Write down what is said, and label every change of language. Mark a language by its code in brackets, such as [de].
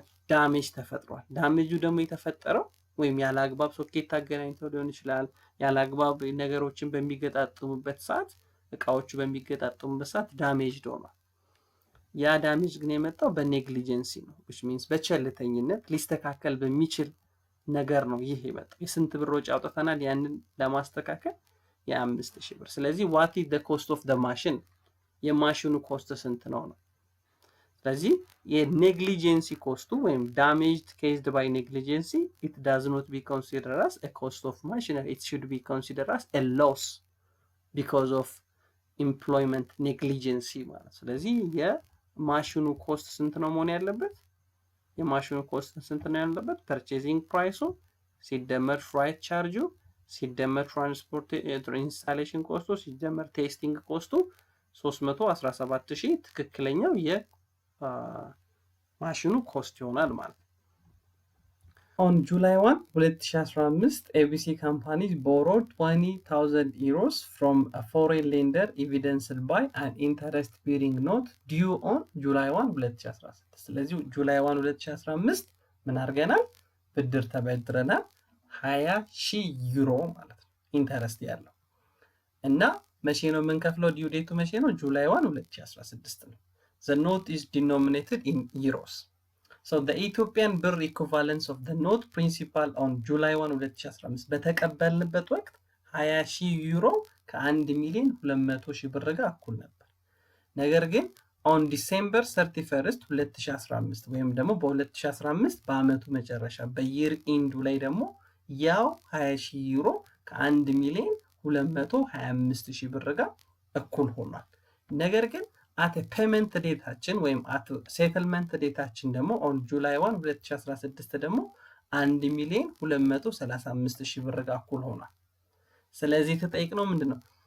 [am] ዳሜጅ ተፈጥሯል። ዳሜጁ ደግሞ የተፈጠረው ወይም ያለ አግባብ ሶኬት አገናኝተው ሊሆን ይችላል። ያለ አግባብ ነገሮችን በሚገጣጥሙበት ሰዓት እቃዎቹ በሚገጣጥሙበት ሰዓት ዳሜጅ ሆኗል። ያ ዳሜጅ ግን የመጣው በኔግሊጀንሲ ነው which means በቸልተኝነት ሊስተካከል በሚችል ነገር ነው ይህ የመጣው። የስንት ብር ወጪ አውጥተናል ያንን ለማስተካከል? የ5,000 ብር። ስለዚህ [en] what is the cost of the machine? [am] የማሽኑ ኮስት ስንት ነው? ስለዚህ የኔግሊጀንሲ ኮስቱ ወይም [en] damaged caused by negligence it does not be considered as a cost of machinery, it should be considered as a loss because of employment negligence [am] ማለት። ስለዚህ የማሽኑ ኮስት ስንት ነው መሆን ያለበት? የማሽኑ ኮስት ስንት ነው ያለበት? ፐርቼዚንግ ፕራይሱ ሲደመር ፍራይት ቻርጁ ሲደመር ትራንስፖርት ኢንስታሌሽን ኮስቱ ሲደመር ቴስቲንግ ኮስቱ 317,000 ትክክለኛው ማሽኑ ኮስት ይሆናል ማለት ነው። [en] On July 1, 2015, ABC companies borrowed 20,000 euros from a foreign lender evidenced by an interest-bearing note due on July 1, 2016. [am] ስለዚህ July 1, 2015 ምን አድርገናል? ብድር ተበድረናል 20,000 ዩሮ ማለት ነው ኢንተረስት ያለው እና መቼ ነው የምንከፍለው? ዲው ዴቱ መቼ ነው? [en] July 1, 2016 ነው። The note is denominated in euros. So the Ethiopian birr equivalence of the note principal on July 1, 2015 [am] በተቀበልንበት ወቅት 20,000 ዩሮ ከ1 ሚሊዮን 200 ሺህ ብር ጋር እኩል ነበር። ነገር ግን [en] on December 31st 2015 [am] ወይም ደግሞ በ2015 በአመቱ መጨረሻ በየር ኢንዱ ላይ ደግሞ ያው 20,000 ዩሮ ከ1 ሚሊዮን 225 ሺህ ብር ጋር እኩል ሆኗል። ነገር ግን አት ፔመንት ዴታችን ወይም አት ሴትልመንት ዴታችን ደግሞ ኦን ጁላይ 1 2016 ደግሞ 1 ሚሊዮን 235 ሺህ ብር ጋር እኩል ሆኗል። ስለዚህ ተጠይቅነው ምንድነው?